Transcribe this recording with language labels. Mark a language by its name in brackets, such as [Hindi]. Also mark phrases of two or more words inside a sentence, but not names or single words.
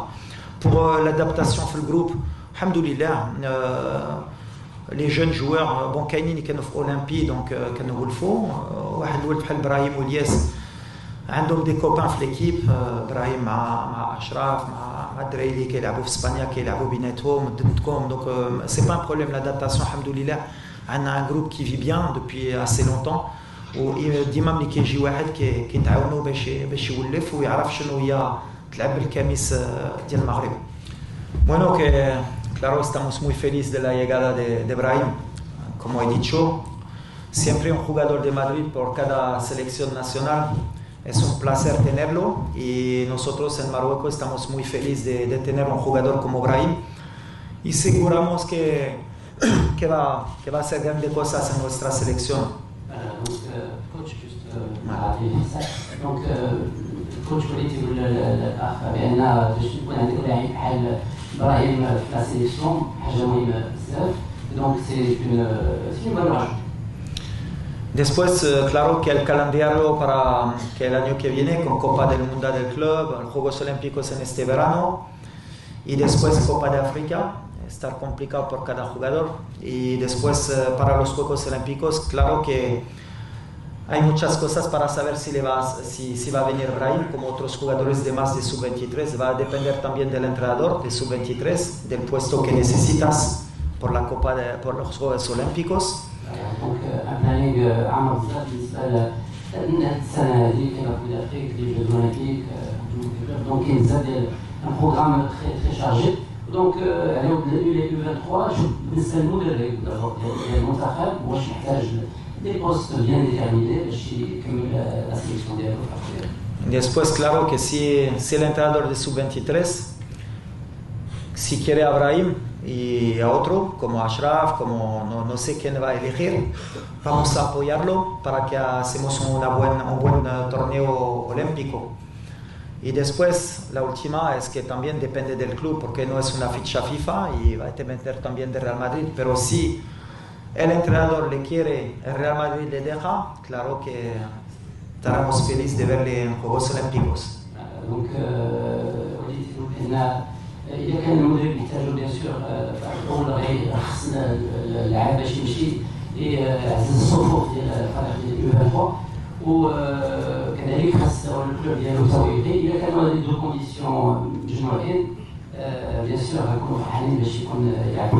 [French] pour l'adaptation [Arabic] في الجروب الحمد لله [French] les jeunes joueurs bon [Arabic] كاينين اللي كانوا في اولمبي دونك كنولفوا واحد الولد بحال ابراهيم والياس عندهم [French] des copains [Arabic] في ليكيب ابراهيم مع اشرف مع الدراري اللي كيلعبوا في اسبانيا كيلعبوا بيناتهم ضدكم [French] donc c'est pas un problème l'adaptation [Arabic] الحمد لله. عندنا [French] un groupe qui vit bien depuis assez longtemps [Arabic] وديما ملي كيجي واحد كيتعاونوا باش يولف ويعرف شنو هي تلعب بالكاميس ديال المغرب. [Spanish] Bueno, que claro, estamos muy felices de la llegada de Brahim. Como he dicho, siempre un jugador de Madrid por cada selección nacional. Es un placer tenerlo y nosotros en Marruecos estamos muy felices de tener un jugador como Brahim y seguramos que va a hacer grandes cosas en nuestra selección. [French] Donc, coach, juste donc, coach [Arabic] وليتي يقول الاخ بان باش يكون عندك لاعب بحال ابراهيم في [French] la sélection [Arabic] حاجه مهمه بزاف [French] donc c'est une bonne raison. [Spanish] Después, claro que el calendario para que el año que viene con Copa del Mundo del Club, Juegos Olímpicos en este verano y después Copa de África, estar complicado por cada jugador y después para los Juegos Olímpicos, claro que hay muchas cosas para saber si va a venir Brahim como otros jugadores de más de sub-23, va a depender también del entrenador de sub-23, del puesto que necesitas por los Juegos Olímpicos. [French] donc un planning [Arabic] عامر بزاف بالنسبه لهاد السنه هذه كاين [French] Coupe d'Afrique les Jeux Olympiques donc [Arabic] كاين بزاف ديال [French] un programme très chargé donc [Arabic] عليهم لي 23 بالنسبه للمدرب ديال المنتخب واش محتاج [French] des postes bien déterminés [Arabic] باش يكمل [French] la sélection [Arabic] ديالو. [Spanish] Después, claro que si el entrenador de sub-23 si quiere a Brahim y a otro como Ashraf, como no sé quién va a elegir, vamos a apoyarlo para que hacemos un buen torneo olímpico. Y después, la última es que también depende del club, porque no es una ficha FIFA y va a depender también del Real Madrid, pero si el entrenador le quiere, el Real Madrid le deja, claro que estaremos felices de verle en Juegos Olímpicos. [Arabic] Donc, إذا كان المدرب يحتاجوا [French] bien sûr [Arabic] أول غير خص اللاعب باش يمشي يعزز الصفوف ديال الفريق ديال يو 23 وكذلك خص الكلوب ديالو حتى يبقي إذا كانوا هذه [French] deux conditions [Arabic] مجموعين [French] bien sûr [Arabic] غنكونوا فرحانين باش يكون يلعبوا.